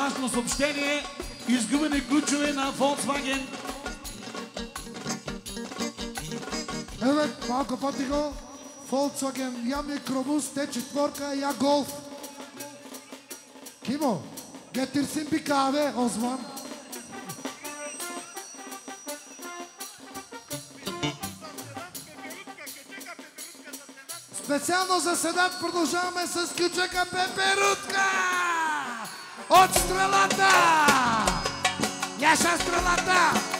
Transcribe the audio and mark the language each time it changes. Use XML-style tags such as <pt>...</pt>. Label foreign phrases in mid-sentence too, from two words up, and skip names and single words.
<bg>съобщение. Изгубени ключове на Volkswagen. Evet, малко по-тихо. Volkswagen, я микробус, T4, я Golf.</bg> <tr>Kimo? Getirsin bir kahve Osman.</tr> <bg>Специално за Седат продължаваме с кючека Пеперутка! От Стрелата! Яша Стрелата!</bg>